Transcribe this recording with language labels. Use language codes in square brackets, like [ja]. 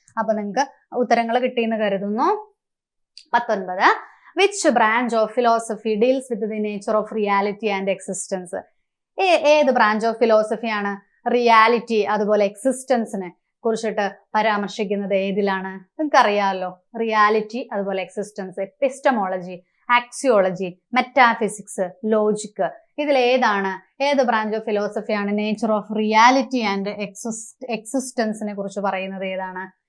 [ml] അപ്പൊ നിങ്ങൾക്ക് ഉത്തരങ്ങൾ കിട്ടിയെന്ന് കരുതുന്നു. [en] 19 Which branch of philosophy deals with the nature of reality and existence? [ml] ഏത് ബ്രാഞ്ച് ഓഫ് ഫിലോസഫിയാണ് റിയാലിറ്റി അതുപോലെ എക്സിസ്റ്റൻസിനെ കുറിച്ചിട്ട് പരാമർശിക്കുന്നത്? ഏതിലാണ്? നിങ്ങൾക്ക് അറിയാമല്ലോ, റിയാലിറ്റി അതുപോലെ existence. Epistemology, axiology, metaphysics, logic, ഇതിൽ ഏത് branch of ഫിലോസഫിയാണ് [en] nature of reality and എക്സിസ്റ്റൻസിനെ [ml] കുറിച്ച് പറയുന്നത്? ഏതാണ്?